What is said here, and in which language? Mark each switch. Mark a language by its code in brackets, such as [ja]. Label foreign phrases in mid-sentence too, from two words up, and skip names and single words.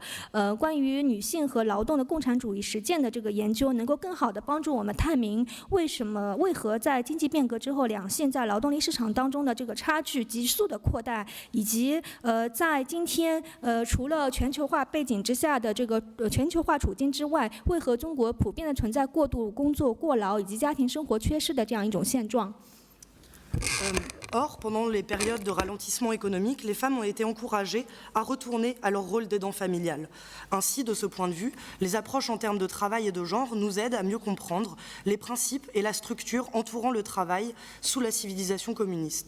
[zh] 关于女性和劳动的共产主义实践的这个研究，能够更好地帮助我们探明为何在经济变革之后，两性在劳动力市场当中的这个差距急速的扩大，以及在今天除了全球化背景之下的这个全球化处境之外，为何中国普遍的存在过度工作、过劳以及家庭生活缺失的这样一种现状。 [fr] Or, pendant les périodes de ralentissement économique, les femmes ont été encouragées à retourner à leur rôle d'aidant familial. Ainsi, de ce point de vue, les approches en termes de travail et de genre nous aident à mieux comprendre les principes et la structure entourant le travail sous la civilisation communiste.